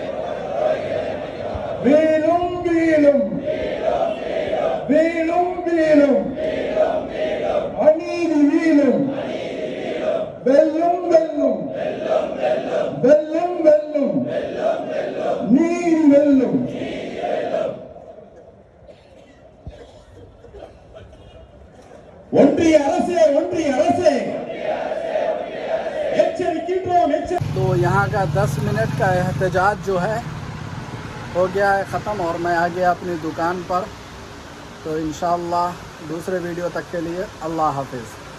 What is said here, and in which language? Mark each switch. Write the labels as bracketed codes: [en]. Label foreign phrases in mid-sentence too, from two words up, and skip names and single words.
[ta] வேலும் வீழும் வேலும் வீழும் அநீதி வீழும் வெல்லும் வெல்லும் வெல்லும் வெல்லும் நீதி வெல்லும். ஒன்றிய அரசே ஒன்றிய அரசே எச்சரிக்கின்றோம். [hi] तो यहाँ का 10 मिनट का एहतजाज जो है हो गया है ख़त्म और मैं आ गया अपनी दुकान पर। तो इंशाअल्लाह दूसरे वीडियो तक के लिए [ar] الله حافظ.